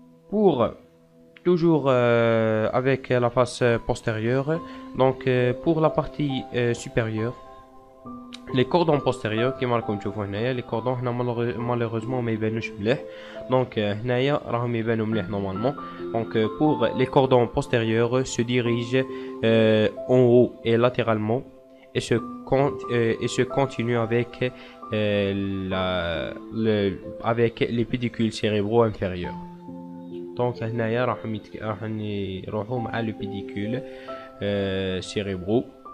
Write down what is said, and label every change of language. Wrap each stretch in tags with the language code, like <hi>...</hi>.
<fr>Pour toujours avec la face postérieure, donc pour la partie supérieure, les cordons postérieurs</fr> <ar>كما راكم تشوفوا هنايا</ar> <fr>les cordons هنا malheureusement</fr> <ar>ما يبانوش مليح.</ar> <fr>Donc</fr> <ar>هنايا راهم يبانوا مليح</ar> <fr>normalement. Donc pour les cordons postérieurs se dirigent en haut et latéralement et se continuent avec les pédicules cérébraux inférieurs.</fr> <ar>Donc هنايا راح يروحوا مع</ar> <fr>les pédicules cérébraux.</fr>